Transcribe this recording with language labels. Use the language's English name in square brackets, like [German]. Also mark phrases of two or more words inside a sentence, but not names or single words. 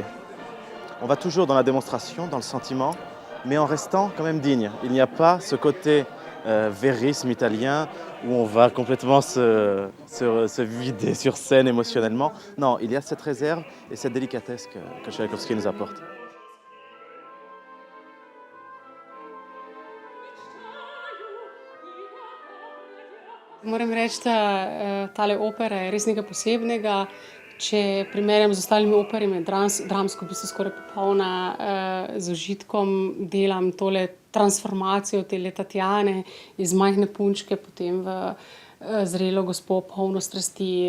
[French] On va toujours dans la démonstration, dans le sentiment, mais en restant quand même digne. Il n'y a pas ce côté vérisme italien où on va complètement se vider sur scène émotionnellement. Non, il y a cette réserve et cette délicatesse que Čajkovský nous apporte. [Slovenian] Moram reči, da tale opera je res nekaj posebnega. Če primerjam z ostalimi operami, dramsko v bistvu skoraj popolna, z užitkom delam tole transformacijo tele Tatjane iz majhne punčke, potem v zrelo gospo, polno strasti.